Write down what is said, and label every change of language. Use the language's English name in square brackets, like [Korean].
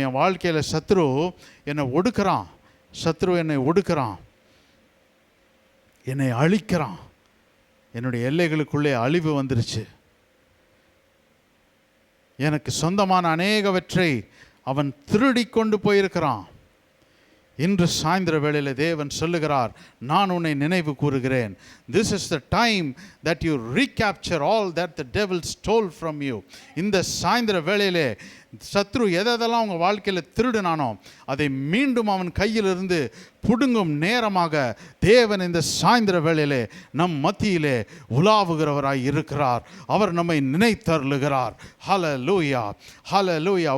[Tamil] என் வாழ்க்கையில் சத்ரு என்னை ஒடுக்கிறான், சத்ரு என்னை ஒடுக்கிறான், என்னை அழிக்கிறான். என்னுடைய எல்லைகளுக்குள்ளே அழிவு வந்துருச்சு. எனக்கு சொந்தமான அநேகவற்றை அவன் திருடி கொண்டு போயிருக்கிறான். இன்று சாயந்தர வேளையில் தேவன் சொல்லுகிறார், நான் உன்னை நினைவு கூறுகிறேன். [English] This is the time that you recapture all that the devil stole from you. [Tamil] இந்த சாயந்தர வேளையிலே சத்ரு எதெல்லாம் உங்கள் வாழ்க்கையில் திருடுனானோ அதை மீண்டும் அவன் கையிலிருந்து புடுங்கும் நேரமாக தேவன் இந்த சாயந்தர வேளையிலே நம் மத்தியிலே உலாவுகிறவராய் இருக்கிறார். அவர் நம்மை நினைத்தருளுகிறார். ஹல்லேலூயா, ஹல்லேலூயா.